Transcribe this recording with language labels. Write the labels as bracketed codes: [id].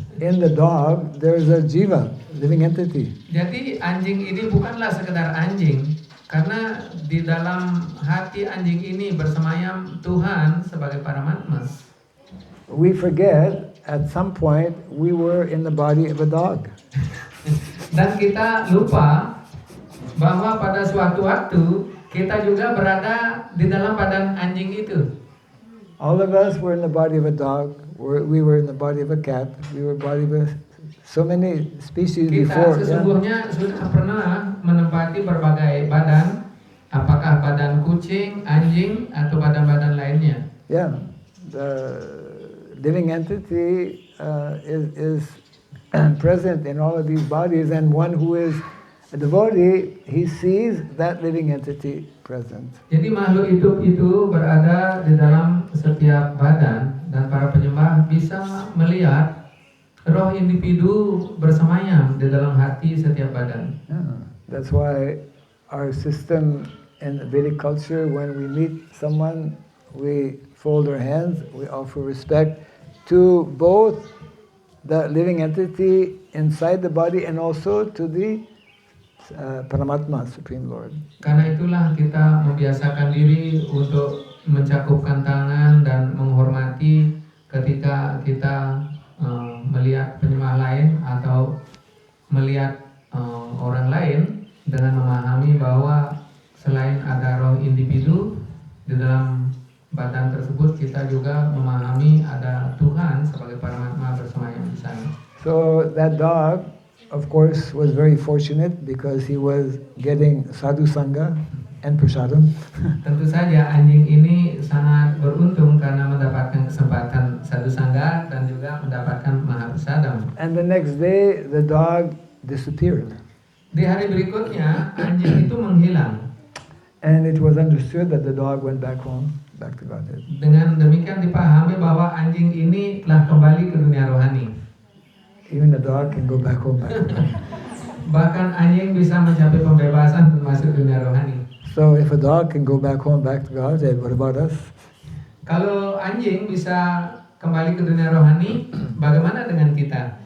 [en] In the dog there's a jiva, living entity. [id] Jadi anjing ini bukanlah sekedar anjing, karena di dalam hati anjing ini bersemayam Tuhan sebagai Paramatma. [en] We forget at some point we were in the body of a dog. [id] Dan kita lupa bahwa pada suatu waktu kita juga berada di dalam badan anjing itu. [en] All of us were in the body of a dog. We were in the body of a cat. We were body of so many species [id] Kita [en] before. [id] sesungguhnya sudah pernah menempati berbagai badan, apakah badan kucing, anjing, atau badan-badan lainnya. [en] Yeah, the living entity is present in all of these bodies, and one who is a devotee, he sees that living entity present. [id] Jadi makhluk hidup itu berada di dalam setiap badan, dan para penyembah bisa melihat roh individu bersemayam di dalam hati setiap badan. [en] Yeah, that's why our system in the Vedic culture, when we meet someone, we fold our hands, we offer respect to both the living entity inside the body and also to the Paramatma, Supreme Lord. [id] Karena itulah kita membiasakan diri untuk mencakupkan tangan dan menghormati ketika kita melihat penyembah lain atau melihat orang lain, dengan memahami bahwa selain ada roh individu di dalam badan tersebut, kita juga memahami ada Tuhan sebagai Paramatma bersemayam di sana. [en] So that dog, of course, was very fortunate because he was getting sadhu sangha and prasadam. [id] Tentu saja anjing ini sangat beruntung karena mendapatkan kesempatan sadhu sangha dan juga mendapatkan mahaprasadam. [en] And the next day, the dog disappeared. [id] Di hari berikutnya anjing itu menghilang. [en] And it was understood that the dog went back home, back to Godhead. [id] Dengan demikian dipahami bahwa anjing ini telah kembali ke dunia rohani. [en] Even the dog can go back home, back to Godhead. [id] Bahkan anjing bisa mencapai pembebasan untuk masuk dunia rohani. [en] So if a dog can go back home, back to Godhead, what about us? [id] Kalau anjing bisa kembali ke dunia rohani, bagaimana dengan kita?